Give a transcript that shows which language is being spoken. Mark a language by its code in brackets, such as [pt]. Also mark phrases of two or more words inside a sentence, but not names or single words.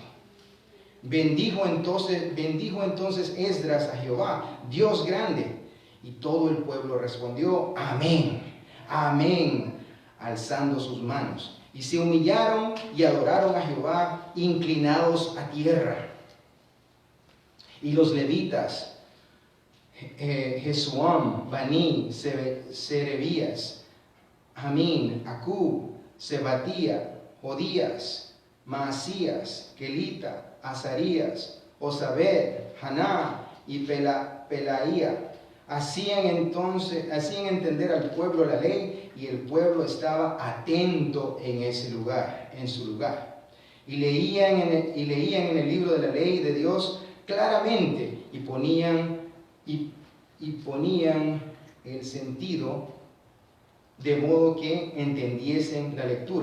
[es] Bendijo entonces Esdras a Jehová, Dios grande, y todo el pueblo respondió, amén, amén, alzando sus manos. Y se humillaron y adoraron a Jehová, inclinados a tierra. Y los levitas, Jesuam, Bani, Serebías, Amín, Acub, Sebatía, Jodías, Maasías, Kelita, Azarías, Osabed, Haná y Pelaía, hacían entender al pueblo la ley, y el pueblo estaba atento en su lugar. Y leían en el libro de la ley de Dios claramente, y ponían el sentido de modo que entendiesen la lectura.